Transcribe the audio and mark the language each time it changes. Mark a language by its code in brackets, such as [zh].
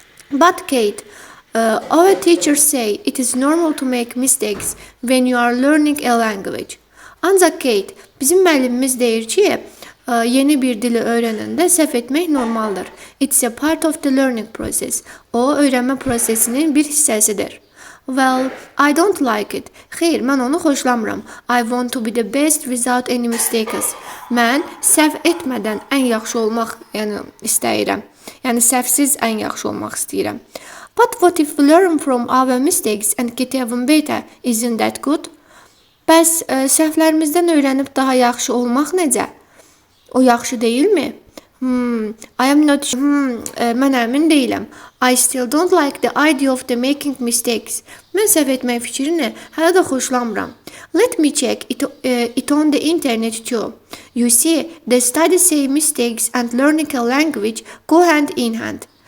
[en] But Kate, our teachers say it is normal to make mistakes when you are learning a language. [az] Ancaq Kate, bizim müəllimimiz deyir ki, yeni bir dili öyrənəndə səhv etmək normaldır. [en] It's a part of the learning process. [az] O, öyrənmə prosesinin bir hissəsidir. [en] Well, I don't like it. [az] Xeyr, mən onu xoşlamıram. [en] I want to be the best without any mistakes. [az] Mən səhv etmədən ən yaxşı olmaq istəyirəm. Yəni səhvsiz ən yaxşı olmaq istəyirəm. [en] But what if we learn from our mistakes and get even better? Isn't that good? [az] Bəs səhvlərimizdən öyrənib daha yaxşı olmaq necə? O yaxşı deyilmi? [en] I am not sure. [az] Mən əmin deyiləm. [en] I still don't like the idea of the making mistakes. [az] Mən səhv etmək fikrini hələ də xoşlamıram. [en] Let me check it on the internet too. You see, the studies say mistakes and learning a language go hand in hand.